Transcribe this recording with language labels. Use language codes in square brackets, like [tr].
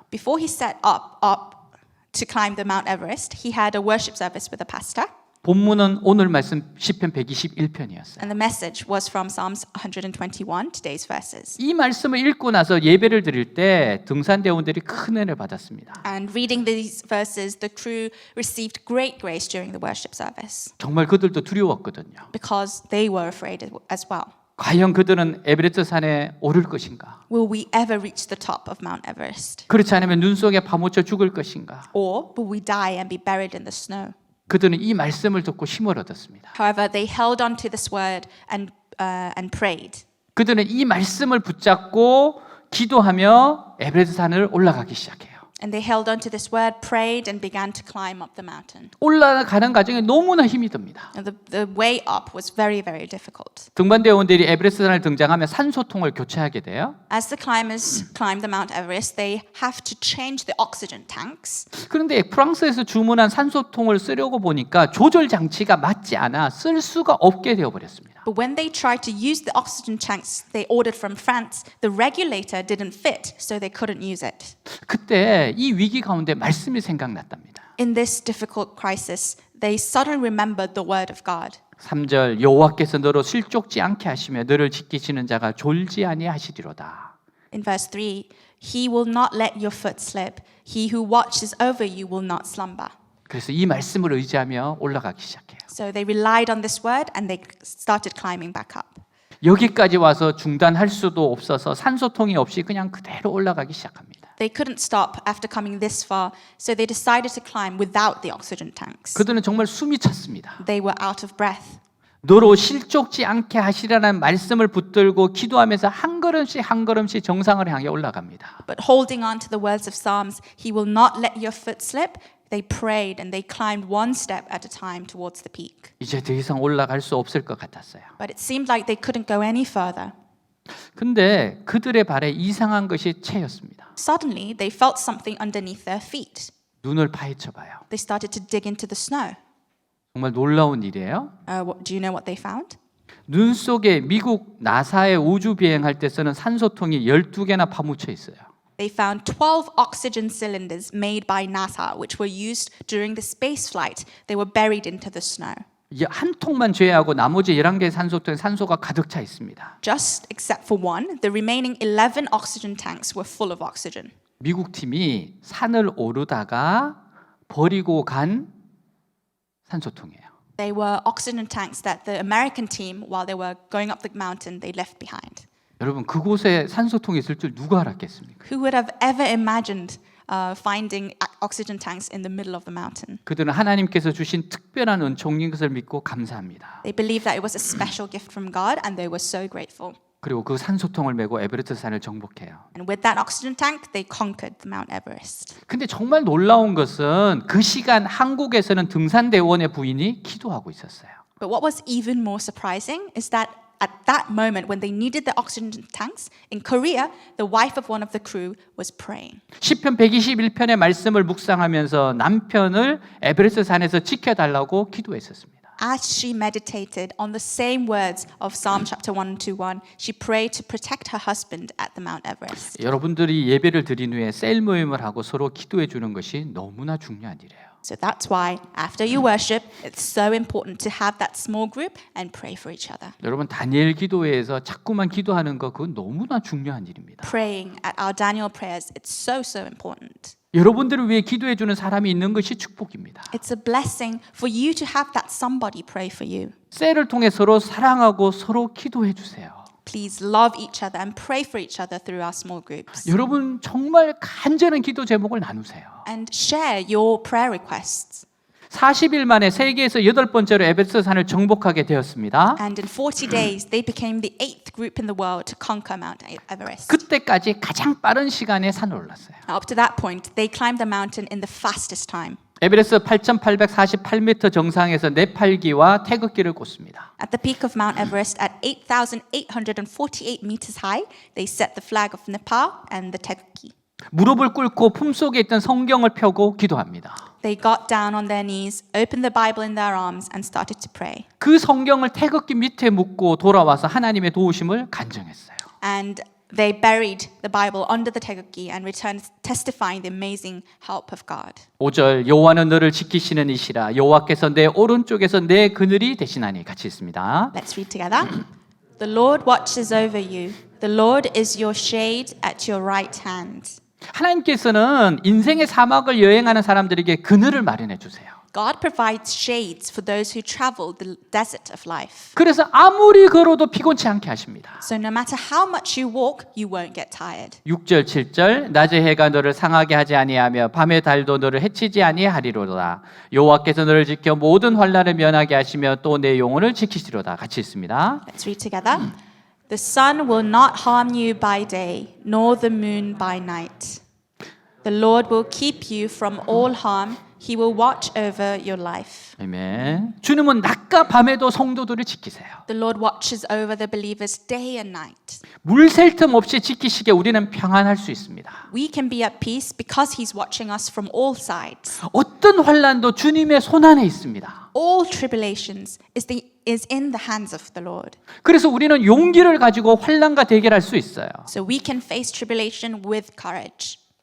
[en] Before he set up to climb the Mount Everest, he had a worship service with a pastor. [ko] 본문은 오늘 말씀 시편 121편이었어요. [en] And the message was from Psalms 121, today's verses. [ko] 이 말씀을 읽고 나서 예배를 드릴 때 등산대원들이 큰 은혜를 받았습니다. [en] And reading these verses, the crew received great grace during the worship service [ko] 정말 그들도 두려웠거든요. [en] because they were afraid as well. [ko] 과연 그들은 에베레스트 산에 오를 것인가? [en] Will we ever reach the top of Mount Everest? [ko] 그렇지 않으면 눈 속에 파묻혀 죽을 것인가? [en] Or will we die and be buried in the snow? [ko] 그들은 이 말씀을 듣고 힘을 얻었습니다. [en] However, they held on to this word and prayed. [ko] 그들은 이 말씀을 붙잡고 기도하며 에베레스트 산을 올라가기 시작해요. [en] And they held on to this word, prayed, and began to climb up the mountain. [ko] 올라가는 과정에 너무나 힘이 듭니다. [en] And the way up was very, very difficult. [ko] 등반대원들이 에베레스트산을 등장하면 산소통을 교체하게 돼요. [en] As the climbers climb the Mount Everest, they have to change the oxygen tanks. [ko] 그런데 프랑스에서 주문한 산소통을 쓰려고 보니까 조절 장치가 맞지 않아 쓸 수가 없게 되어 버렸습니다. [en] But when they tried to use the oxygen tanks they ordered from France, the regulator didn't fit, so they couldn't use it. [ko] 그때 이 위기 가운데 말씀이 생각났답니다. [en] In this difficult crisis, they suddenly remembered the word of God. [ko] 3절 여호와께서 너로 실족지 않게 하시며 너를 지키시는 자가 졸지 아니하시리로다. [en] In verse 3, He will not let your foot slip. He who watches over you will not slumber. [ko] 그래서 이 말씀을 의지하며 올라가기 시작해요. [en] So they relied on this word and they started climbing back up. [ko] 여기까지 와서 중단할 수도 없어서 산소통이 없이 그냥 그대로 올라가기 시작합니다. [en] They couldn't stop after coming this far, so they decided to climb without the oxygen tanks. [ko] 그들은 정말 숨이 찼습니다. [en] They were out of breath. [ko] 너로 실족지 않게 하시라는 말씀을 붙들고 기도하면서 한 걸음씩 정상을 향해 올라갑니다. [en] But holding on to the words of Psalms, He will not let your foot slip, they prayed and they climbed one step at a time towards the peak. [ko] 이제 더 이상 올라갈 수 없을 것 같았어요. [en] But it seemed like they couldn't go any further. [ko] 근데 그들의 발에 이상한 것이 채였습니다. [en] Suddenly, they felt something underneath their feet. [ko] 눈을 파헤쳐 봐요. [en] They started to dig into the snow. [ko] 정말 놀라운 일이에요. [en] Do you know what they found? [ko] 눈 속에 미국 나사의 우주 비행할 때 쓰는 산소통이 12개나 파묻혀 있어요. [en] They found 12 oxygen cylinders made by NASA, which were used during the space flight. They were buried into the snow. [ko] 이 한 통만 제외하고 나머지 11개의 산소통에 산소가 가득 차 있습니다. [en] Just except for one, the remaining 11 oxygen tanks were full of oxygen. [ko] 미국 팀이 산을 오르다가 버리고 간 산소통이에요. [en] They were oxygen tanks that the American team, while they were going up the mountain, they left behind. [ko] 여러분 그곳에 산소통이 있을 줄 누가 알았겠습니까? [en] Who would have ever imagined finding oxygen tanks in the middle of the mountain? [ko] 그들은 하나님께서 주신 특별한 은총인 것을 믿고 감사합니다. [en] They believed that it was a special gift from God, and they were so grateful. [ko] 그리고 그 산소통을 메고 에베레스트 산을 정복해요. [en] And with that oxygen tank, they conquered the Mount Everest. [ko] 근데 정말 놀라운 것은 그 시간 한국에서는 등산대원의 부인이 기도하고 있었어요. [en] But what was even more surprising is that at that moment, when they needed the oxygen tanks, in Korea, the wife of one of the crew was praying. [ko] 시편 121편의 말씀을 묵상하면서 남편을 에베레스트 산에서 지켜달라고 기도했었습니다. [en] As she meditated on the same words of Psalm chapter 121, she prayed to protect her husband at the Mount Everest. [ko] 여러분들이 예배를 드린 후에 셀 모임을 하고 서로 기도해 주는 것이 너무나 중요한 일이에요. [en] So that's why after you worship, it's so important to have that small group and pray for each other. [ko] 여러분 다니엘 기도회에서 자꾸만 기도하는 거 그건 너무나 중요한 일입니다. [en] Praying at our Daniel prayers, it's so important. [ko] 여러분들을 위해 기도해 주는 사람이 있는 것이 축복입니다. [en] It's a blessing for you to have that somebody pray for you. [ko] 셀을 통해 서로 사랑하고 서로 기도해 주세요. [en] Please love each other and pray for each other through our small groups. [ko] 여러분 정말 간절한 기도 제목을 나누세요. [en] And share your prayer requests. [ko] 40일 만에 세계에서 8번째로 에베레스트 산을 정복하게 되었습니다. [en] And in 40 days, they became the 8th group in the world to conquer Mount Everest. [ko] 그때까지 가장 빠른 시간에 산을 올랐어요. [en] Up to that point, they climbed the mountain in the fastest time. [ko] 에베레스트 8,848m 정상에서 네팔기와 태극기를 꽂습니다. [en] At the peak of Mount Everest, at 8,848 meters high, they set the flag of Nepal and the Tegukgi. [ko] 무릎을 꿇고 품속에 있던 성경을 펴고 기도합니다. [en] They got down on their knees, opened the Bible in their arms, and started to pray. [ko] 그 성경을 태극기 밑에 묻고 돌아와서 하나님의 도우심을 간증했어요. [en] And they buried the Bible under the Tegukgi and returned testifying the amazing help of God. [ko] 5절 여호와는 너를 지키시는 이시라 여호와께서 내 오른쪽에서 내 그늘이 되시나니 같이 있습니다. [en] Let's read together. The Lord watches over you. The Lord is your shade at your right hand. [ko] 하나님께서는 인생의 사막을 여행하는 사람들에게 그늘을 마련해 주세요. [en] God provides shades for those who travel the desert of life. [ko] 그래서 아무리 걸어도 피곤치 않게 하십니다. [en] So no matter how much you walk, you won't get tired. [ko] 6절 7절 낮의 해가 너를 상하게 하지 아니하며 밤의 달도 너를 해치지 아니하리로다. 여호와께서 너를 지켜 모든 환난을 면하게 하시며 또 내 영혼을 지키시리로다. 같이 있습니다. [en] Let's read together. The sun will not harm you by day, nor the moon by night. The Lord will keep you from all harm. He will watch over your life. [ko] 아멘. 주님은 낮과 밤에도 성도들을 지키세요. [en] The Lord watches over the believers day and night. [ko] 물 셀 틈 없이 지키시기에 우리는 평안할 수 있습니다. [en] We can be at peace because He's watching us from all sides. [ko] 어떤 환난도 주님의 손안에 있습니다. [en] All tribulations is in the hands of the Lord. [ko] 그래서 우리는 용기를 가지고 환난과 대결할 수 있어요. [en] So we can face tribulation with courage.